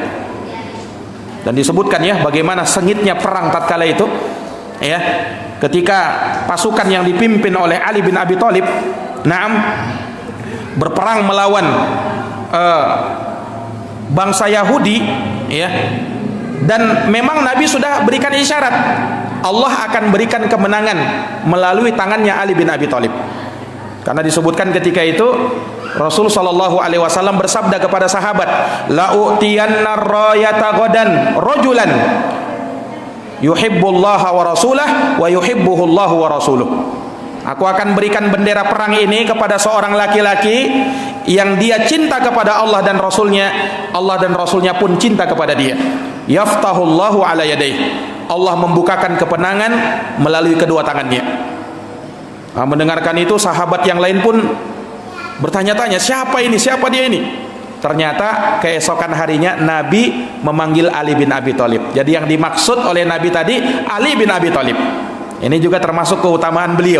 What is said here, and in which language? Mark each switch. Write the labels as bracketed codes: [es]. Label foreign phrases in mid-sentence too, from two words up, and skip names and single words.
[id] Dan disebutkan ya bagaimana sengitnya perang tatkala itu ya, ketika pasukan yang dipimpin oleh Ali bin Abi Thalib berperang melawan bangsa Yahudi ya, dan memang Nabi sudah berikan isyarat Allah akan berikan kemenangan melalui tangannya Ali bin Abi Thalib. Karena disebutkan ketika itu Rasul [ar] صلى الله عليه وسلم [id] bersabda kepada sahabat, [ar] لأعطين الراية غدا رجلا يحب الله ورسوله ويحبه الله ورسوله. [id] Aku akan berikan bendera perang ini kepada seorang laki-laki yang dia cinta kepada Allah dan Rasulnya, Allah dan Rasulnya pun cinta kepada dia. [ar] يفتح الله على يديه, [id] Allah membukakan kemenangan melalui kedua tangannya. Nah, mendengarkan itu sahabat yang lain pun bertanya-tanya, siapa ini, siapa dia ini? Ternyata keesokan harinya Nabi memanggil Ali bin Abi Thalib. Jadi yang dimaksud oleh Nabi tadi Ali bin Abi Thalib. Ini juga termasuk keutamaan beliau.